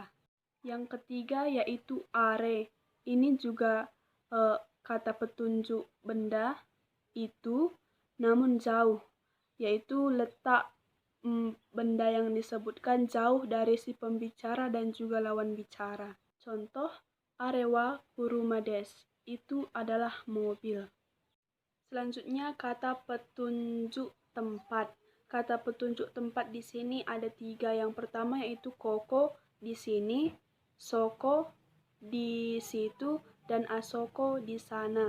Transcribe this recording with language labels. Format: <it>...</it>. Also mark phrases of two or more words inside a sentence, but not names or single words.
<id>Yang ketiga yaitu are. Ini juga kata petunjuk benda itu namun jauh, yaitu letak benda yang disebutkan jauh dari si pembicara dan juga lawan bicara. Contoh,</id> <ja>あれは車です.</ja> <id>Itu adalah mobil. Selanjutnya kata petunjuk tempat. Kata petunjuk tempat di sini ada 3. Yang pertama yaitu koko di sini, soko di situ, dan asoko di sana.</id>